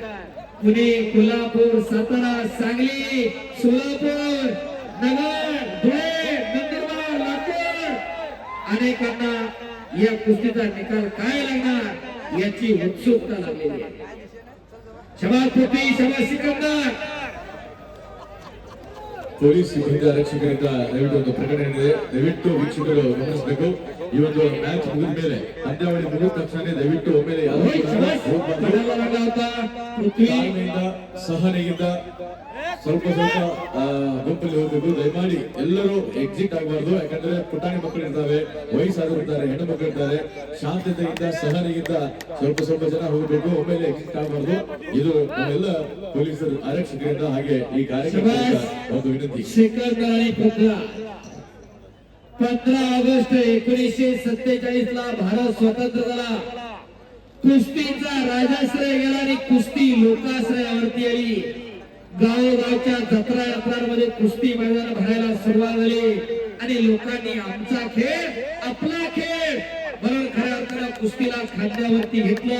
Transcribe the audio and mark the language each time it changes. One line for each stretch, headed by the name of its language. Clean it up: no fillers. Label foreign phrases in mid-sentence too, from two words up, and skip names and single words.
Marathi: पुणे, कोल्हापूर, सातारा, सांगली, सोलापूर, नगर, धुळे, नंदुरबार, लातूर, अनेकांना या कुस्तीचा निकाल काय लागणार याची उत्सुकता लागलेली आहे. शबाज पृथ्वी, शबाज सिकंदर.
Kannada: ಪೊಲೀಸ್ ಸಿಬ್ಬಂದಿ ಆರಕ್ಷಕರಿಂದ ದಯವಿಟ್ಟು ಒಂದು ಪ್ರಕಟಣೆ ಇದೆ, ದಯವಿಟ್ಟು ವೀಕ್ಷಕರು ಗಮನಿಸಬೇಕು. ಈ ಒಂದು ಮ್ಯಾಚ್ ಮುಗಿದ ಮೇಲೆ, ಪಂದ್ಯಾವಳಿ ಮುಗಿದ ತಕ್ಷಣ ದಯವಿಟ್ಟು ಒಮ್ಮೆಲೆ ತಾಳ್ಮೆಯಿಂದ, ಸಹನೆಯಿಂದ ಸ್ವಲ್ಪ ಗುಂಪಲ್ಲಿ ಹೋಗ್ಬೇಕು. ದಯಮಾಡಿ ಎಲ್ಲರೂ ಎಕ್ಸಿಟ್ ಆಗಬಾರ್ದು, ಯಾಕಂದ್ರೆ ಪುಟಾಣಿ ಮಕ್ಕಳು ಇರ್ತಾರೆ, ವಯಸ್ಸಾದ್ರು ಇರ್ತಾರೆ, ಹೆಣ್ಣು ಮಕ್ಕಳು ಇರ್ತಾರೆ. ಶಾಂತತೆಯಿಂದ, ಸಹನೆಯಿಂದ ಸ್ವಲ್ಪ ಜನ ಹೋಗಬೇಕು, ಒಮ್ಮೆಲೆ ಎಕ್ಸಿಟ್ ಆಗಬಾರ್ದು. ಇದು ನಮ್ಮೆಲ್ಲ ಪೊಲೀಸರು ಆರಕ್ಷಕರಿಂದ ಹಾಗೆ ಈ ಕಾರ್ಯಕ್ರಮದಿಂದ ಒಂದು ವಿನಂತಿ.
Marathi: 15 ऑगस्ट 1947 ला भारत स्वतंत्र झाला. कुस्तीचा राजाश्रय गेला आणि कुस्ती लोकाश्रयावरती आली. गावोगावच्या जत्रामध्ये कुस्ती मैदान भरायला सुरुवात झाली आणि लोकांनी आमचा खेळ, आपला खेळ म्हणून खऱ्या अर्थानं कुस्तीला खांद्यावरती घेतलं.